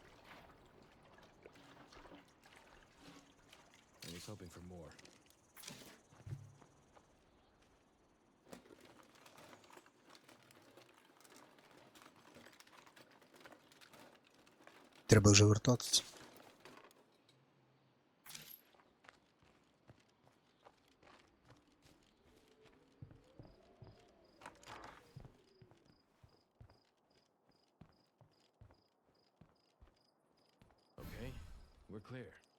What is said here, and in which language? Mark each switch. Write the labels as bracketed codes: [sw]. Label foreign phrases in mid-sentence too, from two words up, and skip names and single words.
[en] I was hoping for more. [uk] Треба вже вертатися. [en] Okay, we're clear.